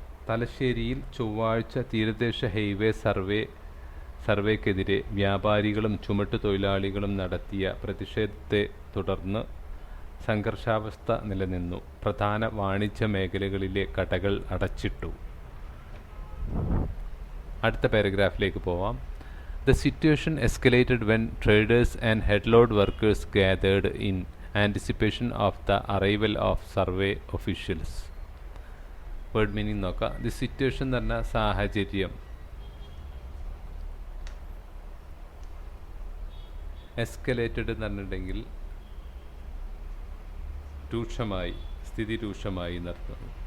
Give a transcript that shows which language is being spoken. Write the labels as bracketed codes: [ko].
[ml] തലശ്ശേരിയിൽ ചൊവ്വാഴ്ച തീരദേശ ഹൈവേ സർവേക്കെതിരെ വ്യാപാരികളും ചുമട്ട് തൊഴിലാളികളും നടത്തിയ പ്രതിഷേധത്തെ തുടർന്ന് സംഘർഷാവസ്ഥ നിലനിന്നു. പ്രധാന വാണിജ്യ മേഖലകളിലെ കടകൾ അടച്ചിട്ടു. അടുത്ത പാരഗ്രാഫിലേക്ക് പോവാം. [en] The situation escalated when traders and headload workers gathered in anticipation of the arrival of survey officials. [ml] Word meaning നോക്കാം. ദി സിറ്റുവേഷൻ എന്ന് പറഞ്ഞാൽ സാഹചര്യം, എസ്കലേറ്റഡ് എന്ന് പറഞ്ഞിട്ടുണ്ടെങ്കിൽ രൂക്ഷമായി, സ്ഥിതി രൂക്ഷമായി എന്നർത്ഥം.